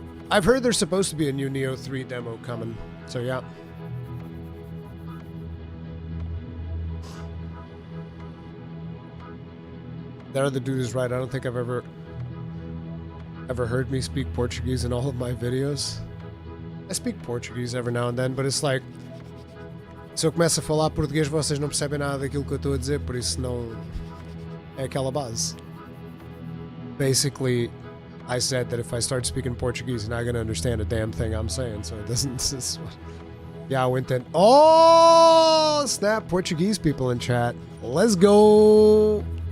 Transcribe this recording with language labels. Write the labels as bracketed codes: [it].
[en] I've heard there's supposed to be a new Neo 3 demo coming, so yeah. That other dude is right. I don't think I've ever heard me speak Portuguese in all of my videos. I speak Portuguese every now and then, but it's like, [pt] se eu começo a falar português, vocês não percebem nada daquilo que eu estou a dizer, por isso não é aquela base. [en] Basically, I said that if I start speaking Portuguese, you're not going to understand a damn thing I'm saying, so it doesn't... Yeah, I went then. Oh, snap, Portuguese people in chat. Let's go!